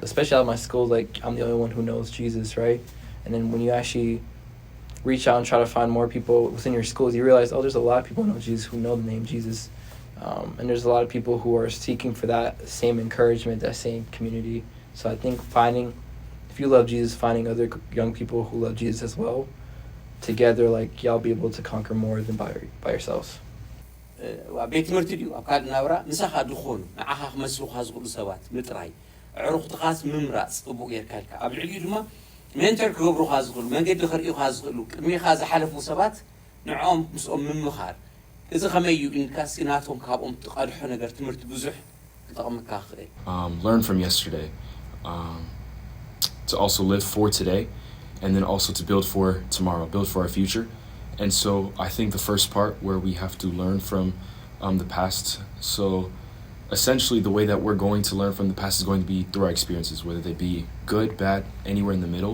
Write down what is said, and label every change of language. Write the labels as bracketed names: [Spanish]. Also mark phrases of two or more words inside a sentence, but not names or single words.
[English] Especially at my school, like I'm the only one who knows Jesus, right? And then when you actually reach out and try to find more people within your schools, you realize, oh, there's a lot of people who know Jesus, who know the name Jesus. And there's a lot of people who are seeking for that same encouragement, that same community. So I think if you love Jesus, finding other young people who love Jesus as well, together, like y'all be able to conquer more than by yourselves. [Tigrinya] ቤት ትምህርቲ ድዩ ኣብ ካልእ ናብራ ንሳኻ ድኾኑ ንዓኻ ክመስሉኻ ዝኽእሉ ሰባት ምጥራይ ዕሩኽትኻስ ምምራፅ ፅቡቕ ጌርካ ኢልካ ኣብ ልዕሊኡ ድማ ሜንተር ክገብሩኻ ዝኽእሉ መንገዲ ክርእዩኻ ዝኽእሉ ቅድሚኻ ዝሓለፉ ሰባት ንዕኦም ምስኦም ምምኻር እዚ ከመይ እዩ ኢልካስ ናቶም ካብኦም ትቐድሖ ነገር ትምህርቲ ብዙሕ ክጠቕመካ ክኽእል [English] learn from yesterday to also live for today and then also to build for tomorrow, build for our future. And so I think the first part where we have to learn from the past. So essentially the way that we're going to learn from the past is going to be through our experiences, whether they be good, bad, anywhere in the middle.